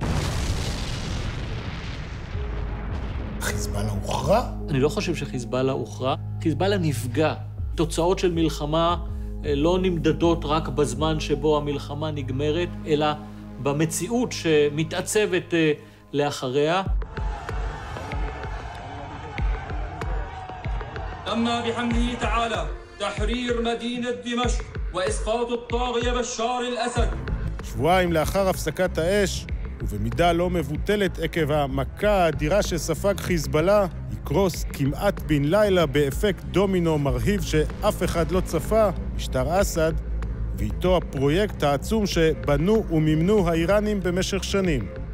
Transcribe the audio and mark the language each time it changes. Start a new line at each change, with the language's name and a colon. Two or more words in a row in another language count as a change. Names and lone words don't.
Hebrew: חיזבאללה הוכרע? אני לא חושב שחיזבאללה הוכרע. חיזבאללה נפגע. תוצאות של מלחמה לא נמדדות רק בזמן שבו המלחמה נגמרת, אלא במציאות שמתעצבת לאחריה.
Arabic: أما بحمده تعالى تحرير مدينة دمشق وإسقاط الطاغية بشار الأسد.
Hebrew: שבועיים לאחר הפסקת האש, ובמידה לא מבוטלת עקב המכה האדירה שספג חיזבאללה, יקרוס כמעט בן לילה באפקט דומינו מרהיב שאף אחד לא צפה, משטר אסד, ואיתו הפרויקט העצום שבנו ומימנו האיראנים במשך שנים.